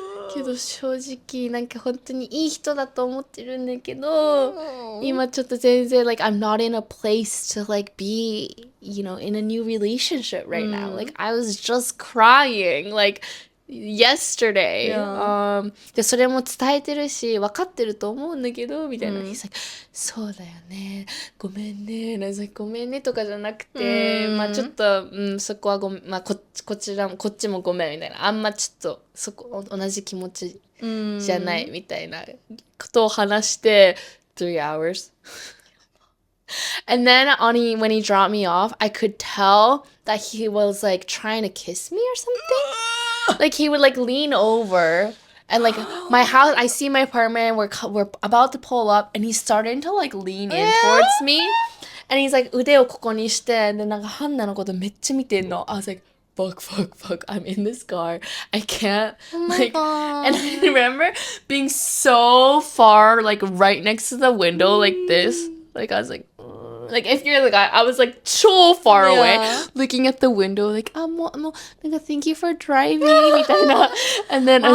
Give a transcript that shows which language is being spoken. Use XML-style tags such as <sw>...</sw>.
<ja>けど正直なんか本当にいい人だと思ってるんだけど、今ちょっと全然</ja> <en>like I'm not in a place to like be, you know, in a new relationship right now. Like I was just crying like yesterday. Yeah.</en> <ja>でそれも伝えてるし分かってると思うんだけどみたいな。</ja> <en>He's Mm.</en> <ja>like そうだよね。ごめんね。</ja> <en>And I was like</en> <ja>ごめんねとかじゃなくて、まあちょっと、そこはまあこっちもごめんみたいな。あんまちょっとそこ同じ気持ちじゃないみたいなことを話して</ja> <en>3 hours. And then when he dropped me off, I could tell that he was like trying to kiss me or something. Like he would like lean over and like my house, I see my apartment, we're about to pull up and he's starting to like lean in towards me. And he's like</en> <ja>腕をここにしてでなんかハンナのことめっちゃ見てんの。</ja> <en>I was like fuck, I'm in this car. I can't like and I remember being so far like right next to the window like this. Like I was like if you're the guy, I was like so far away looking at the window like thank you for driving みたいな and then</en>